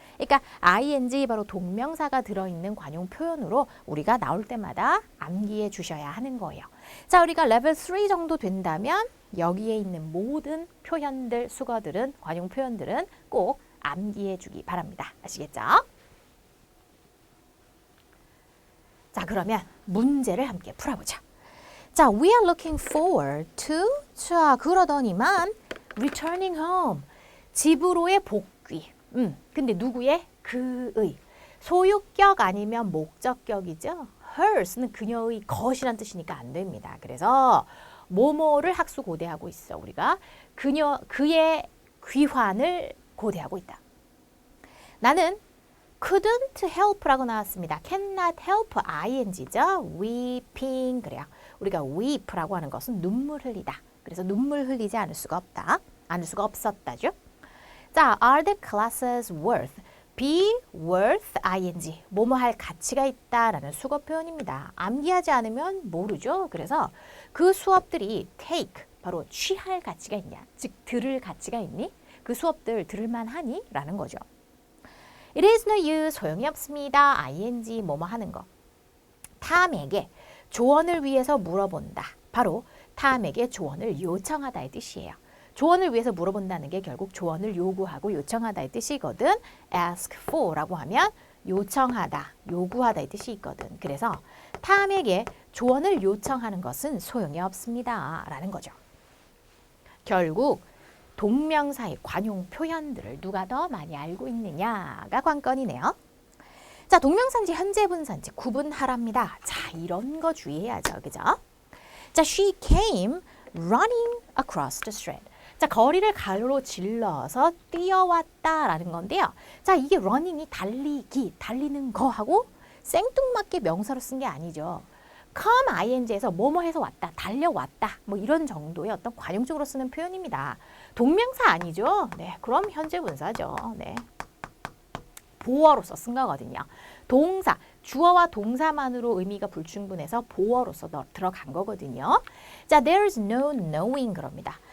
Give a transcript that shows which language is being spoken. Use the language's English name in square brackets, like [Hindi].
[Korean] 그러니까 ing 바로 동명사가 들어있는 관용 표현으로 우리가 나올 때마다 암기해 주셔야 하는 거예요. 자, 우리가 레벨 3 정도 된다면 여기에 있는 모든 표현들, 수거들은, 관용 표현들은 꼭 암기해 주기 바랍니다. 아시겠죠? 자, 그러면 문제를 함께 풀어보자. [English] 자, we are looking forward to. [Korean] 자, 그러더니만 [English] returning home. [Korean] 집으로의 복귀. 근데 누구의? 그의. 소유격 아니면 목적격이죠. hers는 그녀의 것이란 뜻이니까 안 됩니다. 그래서 뭐뭐를 학수 고대하고 있어. 우리가 그의 귀환을 고대하고 있다. 나는 [English] couldn't help [Korean] 라고 나왔습니다. [English] cannot help ing [Korean] 죠. weeping 그래요. 우리가 weep라고 하는 것은 눈물 흘리다. 그래서 눈물 흘리지 않을 수가 없다. 않을 수가 없었다죠. 자, [English] are the classes worth? be worth ing. [Korean] 뭐뭐 할 가치가 있다라는 수거 표현입니다. 암기하지 않으면 모르죠. 그래서 그 수업들이 take, 바로 취할 가치가 있냐? 즉, 들을 가치가 있니? 그 수업들 들을만 하니? 라는 거죠. [English] It is no use, [Korean] 소용이 없습니다. ing, 뭐뭐 하는 거. 탐에게 조언을 위해서 물어본다. 바로 탐에게 조언을 요청하다의 뜻이에요. 조언을 위해서 물어본다는 게 결국 조언을 요구하고 요청하다의 뜻이거든. [English] ask for [Korean] 라고 하면 요청하다, 요구하다의 뜻이 있거든. 그래서 탐에게 조언을 요청하는 것은 소용이 없습니다. 라는 거죠. 결국 동명사의 관용 표현들을 누가 더 많이 알고 있느냐가 관건이네요. 자, 동명사인지 현재 분사인지 구분하랍니다. 자, 이런 거 주의해야죠. 그죠? [English] 자, she came running across the street. [Korean] 자, 거리를 가로질러서 뛰어왔다라는 건데요. 자, 이게 running이 달리기, 달리는 거하고 생뚱맞게 명사로 쓴 게 아니죠. come ing에서 뭐뭐 해서 왔다, 달려왔다, 뭐 이런 정도의 어떤 관용적으로 쓰는 표현입니다. 동명사 아니죠? 네, 그럼 현재 분사죠. 네. 보어로서 쓴 거거든요. 동사, 주어와 동사만으로 의미가 불충분해서 보어로서 들어간 거거든요. [English] 자, there's no knowing [Korean] 그럽니다.